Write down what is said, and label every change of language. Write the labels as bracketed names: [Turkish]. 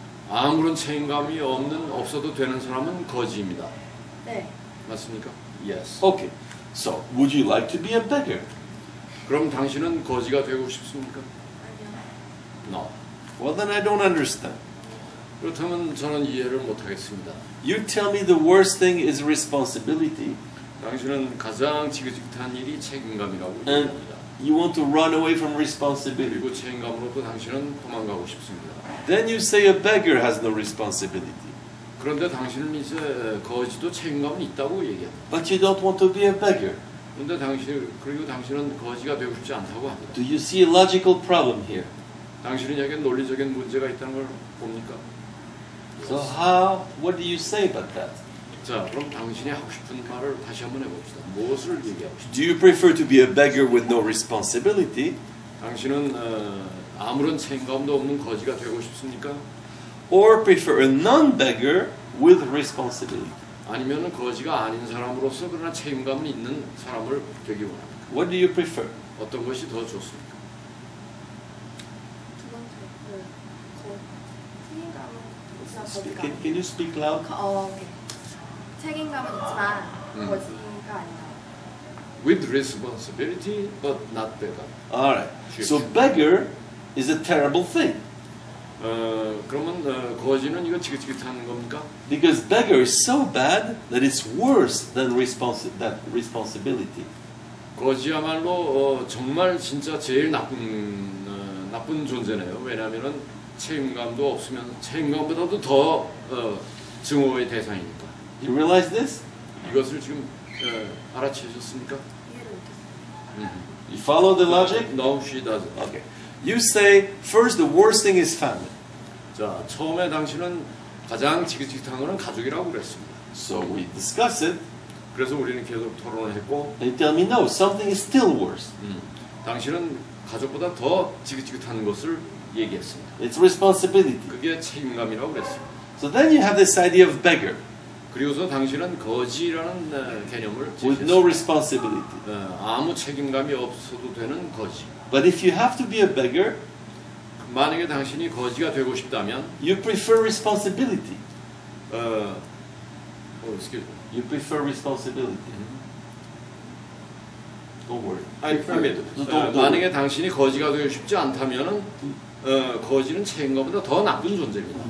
[Korean] 아무런 책임감이 없어도 되는 사람은 거지입니다. 네. 맞습니까? Yes. [English] Okay. So, would you like to be a beggar? [Korean] 그럼 당신은 거지가 되고 싶습니까? 아니요. [English] No. Well, then I don't understand. [Korean] 그렇다면 저는 이해를 못하겠습니다. [English] You tell me the worst thing is responsibility, [Korean] 당신은 가장 지긋지긋한 일이 책임감이라고 [English] and [Korean] 얘기합니다. [English] you want to run away from responsibility. [Korean] 그리고 책임감으로부터 당신은 도망가고 싶습니다. [English] Then you say a beggar has no responsibility. [Korean] 그런데 당신은 이제 거지도 책임감은 있다고 얘기합니다. [English] But you don't want to be a beggar. [Korean] 그런데 당신은 거지가 되고 싶지 않다고 합니다. [English] Do you see a logical problem here? [Korean] 당신은 여기 논리적인 문제가 있다는 걸 봅니까? [English] So what do you say about that? [Korean] 자, 그럼 당신이 하고 싶은 말을 다시 한번 해봅시다. 무엇을 얘기하고 싶습니까? [English] Do you prefer to be a beggar with no responsibility, [Korean] 당신은 아무런 책임감도 없는 거지가 되고 싶습니까? [English] or prefer a non-beggar with responsibility? [Korean] 아니면 거지가 아닌 사람으로서 그러나 책임감은 있는 사람을 되기 원합니까? [English] What do you prefer? [Korean] 어떤 것이 더 좋습니까? 두 번째. 책임감은 있지만 거지가 [English] Can you speak loud? 오케이. [Korean] 책임감은 있지만 거지가 아니다. [English] With responsibility, but not beggar. All right. So beggar is a terrible thing [Korean] 그러면 거지는 이거 지긋지긋한 겁니까? [English] because beggar is so bad that it's worse than responsibility. [Korean] 거지야말로 정말 진짜 제일 나쁜 존재네요. 왜냐하면은 책임감도 없으면 책임감보다도 더 증오의 대상이니까. [English] You realize this? [Korean] 이것을 지금 알아채셨습니까? 이해를 못했어요. [English] You follow the logic? No, she doesn't. Okay. You say first the worst thing is family. [Korean] 자, 처음에 당신은 가장 지긋지긋한 거는 가족이라고 그랬습니다. [English] So we discuss it, [Korean] 그래서 우리는 계속 토론을 했고, [English] and you tell me no, something is still worse. [Korean] 당신은 가족보다 더 지긋지긋한 것을 얘기했습니다. [English] It's responsibility. [Korean] 그게 책임감이라고 그랬습니다. [English] So then you have this idea of beggar. [Korean] 그리고서 당신은 거지라는 개념을 [English] with no responsibility. [Korean] 아무 책임감이 없어도 되는 거지. [English] But if you have to be a beggar, [Korean] 만약에 당신이 거지가 되고 싶다면 [English] you prefer responsibility. excuse me. You prefer responsibility. Don't worry. [Korean] 만약에 당신이 거지가 되고 싶지 않다면은 거지는 책임감보다 더 나쁜 존재입니다.